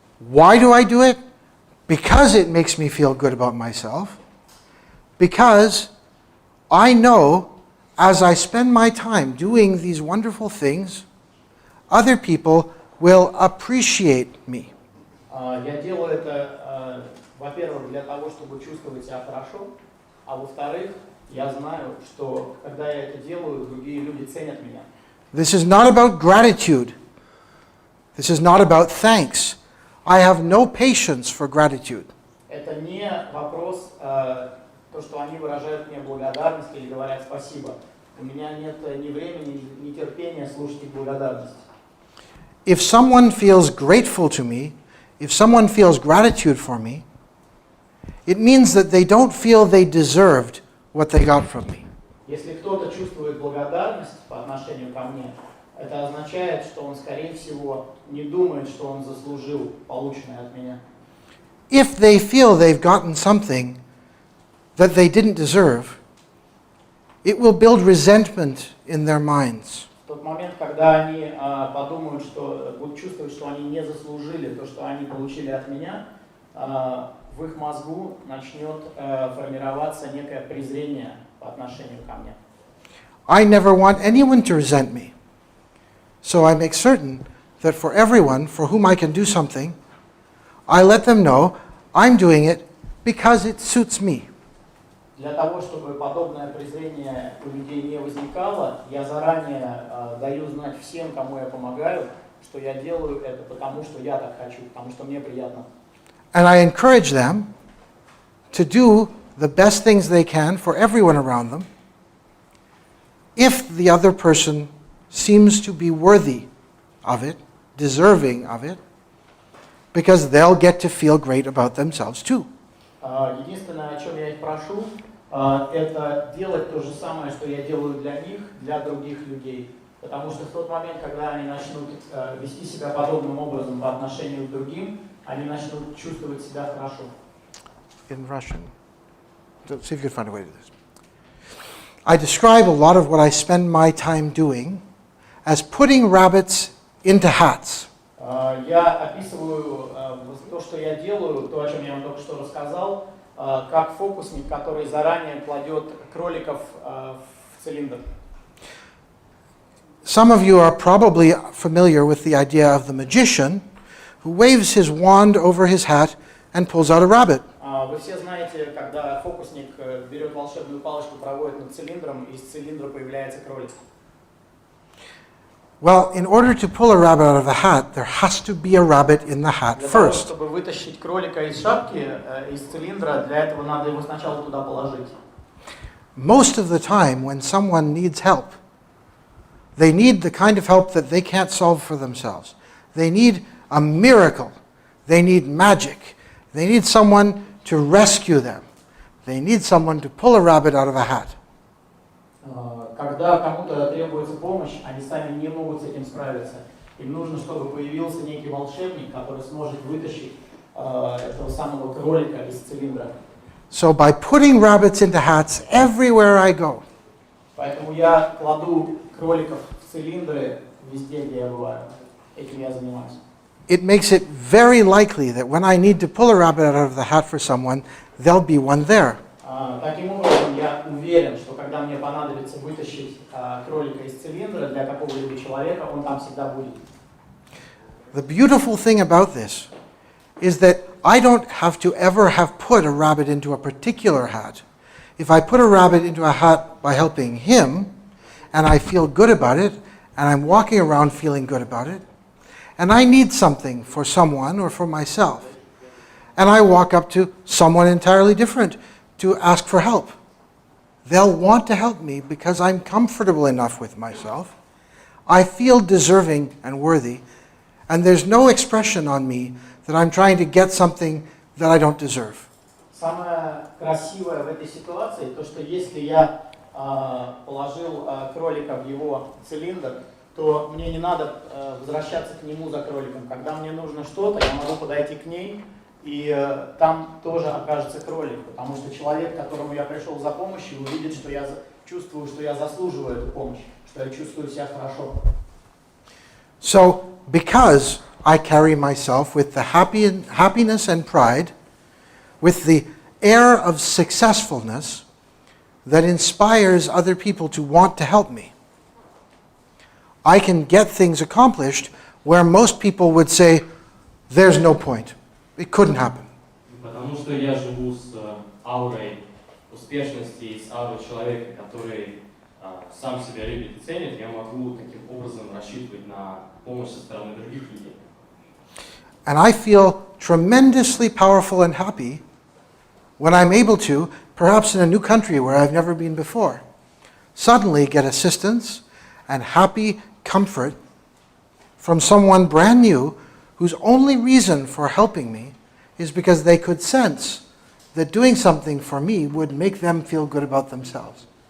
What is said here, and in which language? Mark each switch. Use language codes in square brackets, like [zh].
[en] Why do I do it? Because it makes me feel good about myself. Because I know as I spend my time doing these wonderful things, other people will appreciate me. [ru] Я делаю это, во-первых, для того, чтобы чувствовать себя хорошо, а во-вторых, я знаю, что когда я это делаю, другие люди ценят меня. [en] This is not about gratitude. This is not about thanks. I have no patience for gratitude. [ru] Это не вопрос, то, что они выражают мне благодарность или говорят спасибо. У меня нет ни времени, ни терпения слушать их благодарность. [en] If someone feels grateful to me, if someone feels gratitude for me, it means that they don't feel they deserved what they got from me. [ru] Если кто-то чувствует благодарность по отношению ко мне, это означает, что он, скорее всего, не думает, что он заслужил полученное от меня. [en] If they feel they've gotten something that they didn't deserve, it will build resentment in their minds. [ru] В тот момент, когда они подумают, что будут чувствовать, что они не заслужили то, что они получили от меня, в их мозгу начнет формироваться некое презрение по отношению ко мне. [en] I never want anyone to resent me. So I make certain that for everyone for whom I can do something, I let them know I'm doing it because it suits me. [ru] Для того, чтобы подобное презрение у людей не возникало, я заранее даю знать всем, кому я помогаю, что я делаю это потому, что я так хочу, потому что мне приятно. [en] And I encourage them to do the best things they can for everyone around them if the other person seems to be worthy of it, deserving of it, because they'll get to feel great about themselves too. [ru] Единственное, о чем я их прошу, это делать то же самое, что я делаю для них, для других людей. Потому что в тот момент, когда они начнут вести себя подобным образом по отношению к другим, они начнут чувствовать себя хорошо. [en] In Russian. So see if you can find a way to do this. I describe a lot of what I spend my time doing as putting rabbits into hats. [ru] Я описываю то, что я делаю, то, о чем я вам только что рассказал, как фокусник, который заранее кладет кроликов в цилиндр. [en] Some of you are probably familiar with the idea of the magician who waves his wand over his hat and pulls out a rabbit. [ru] Вы все знаете, когда фокусник берет волшебную палочку, проводит над цилиндром, и из цилиндра появляется кролик. [en] Well, in order to pull a rabbit out of a hat, there has to be a rabbit in the hat [ru] Для того, [en] first. [ru] чтобы вытащить кролика из шапки, из цилиндра, для этого надо его сначала туда положить. [en] Most of the time, when someone needs help, they need the kind of help that they can't solve for themselves. They need a miracle. They need magic. They need someone to rescue them. They need someone to pull a rabbit out of a hat. [ru] Когда кому-то требуется помощь, они сами не могут с этим справиться. Им нужно, чтобы появился некий волшебник, который сможет вытащить этого самого кролика из цилиндра. [en] So by putting rabbits into hats everywhere I go, [ru] Поэтому я кладу кроликов в цилиндры везде, где я бываю. Этим я занимаюсь. [en] it makes it very likely that when I need to pull a rabbit out of the hat for someone, there'll be one there. [ru] Таким образом, я уверен, что когда мне понадобится вытащить кролика из цилиндра для какого-либо человека, он там всегда будет. [en] The beautiful thing about this is that I don't have to ever have put a rabbit into a particular hat. If I put a rabbit into a hat by helping him, and I feel good about it, and I'm walking around feeling good about it, and I need something for someone or for myself, and I walk up to someone entirely different to ask for help. They'll want to help me because I'm comfortable enough with myself. I feel deserving and worthy, and there's no expression on me that I'm trying to get something that I don't deserve. [ru] Самое красивое в этой ситуации, то, что если я положил кролика в его цилиндр, то мне не надо возвращаться к нему за кроликом. Когда мне нужно что-то, я могу подойти к ней, и там тоже окажется кролик, потому что человек, к которому я пришел за помощью, увидит, что я чувствую, что я заслуживаю эту помощь, что я чувствую себя хорошо. [en] So, because I carry myself with the happiness and pride, with the air of successfulness that inspires other people to want to help me, I can get things accomplished where most people would say, there's no point. It couldn't happen. [ru] Потому что я живу с аурой успешности и с аурой человека, который сам себя любит и ценит, я могу таким образом рассчитывать на помощь со стороны других людей. [en] And I feel tremendously powerful and happy when I'm able to, perhaps in a new country where I've never been before, suddenly get assistance and happy comfort from someone brand new whose only reason for helping me is because they could sense that doing something for me would make them feel good about themselves.